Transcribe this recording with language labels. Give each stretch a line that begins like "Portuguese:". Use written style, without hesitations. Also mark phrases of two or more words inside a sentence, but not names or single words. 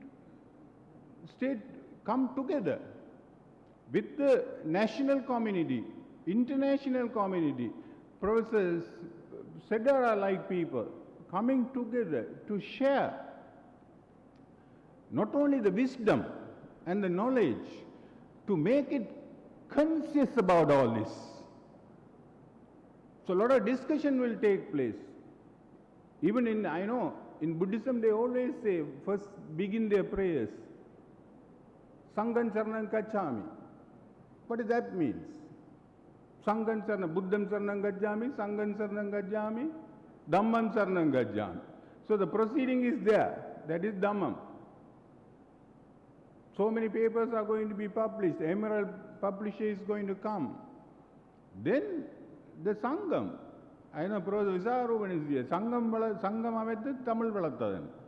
English: come together with the national community, international community, professors, Sedara-like people, coming together to share not only the wisdom and the knowledge, to make it conscious about all this. So a lot of discussion will take place. Even in, I know, in Buddhism they always say, first begin their prayers,
Pali: Sangham Saranam Gacchami.
English: What does that mean?
Pali: Sangham Saranam, Buddham Saranam Gacchami, Sangham Saranam Gacchami, Dhammam Saranam Gacchami.
English: So the proceeding is there, that is Dhammam. So many papers are going to be published, Emerald publisher is going to come. Then the Sangham, I know Professor Visaruban is here,
Tamil: Sangham Amethu Tamil Valattadan.